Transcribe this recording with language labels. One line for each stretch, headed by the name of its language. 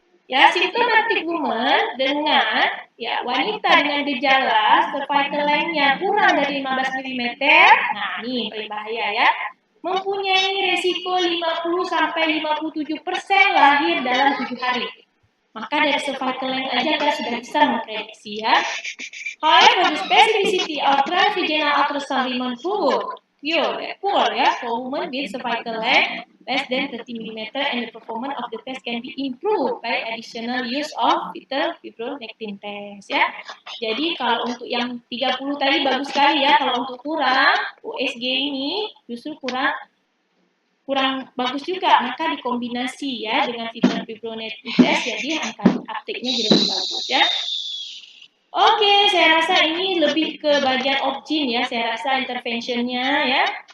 Indonesian: Ya,
English: symptomatic woman
Indonesian: dengan ya wanita dengan gejala cervical length-nya kurang dari 15 mm. Nah, ini paling bahaya ya. Mempunyai resiko 50 sampai 57% lahir dalam 7 hari. Maka dari cervical length aja kita sudah bisa memprediksi ya.
English: However, the specificity of transvaginal ultrasound remain poor ya, for women with cervical length less than 30 mm and the performance of the test can be improved by additional use of fetal fibronectin test ya.
Indonesian: Jadi kalau untuk yang 30 tadi bagus sekali ya, kalau untuk kurang USG ini justru kurang bagus juga, maka dikombinasi ya dengan fetal fibronectin test jadi angka uptake-nya jadi lebih bagus ya. Oke, saya rasa ini lebih ke bagian obgyn ya, saya rasa interventionnya ya.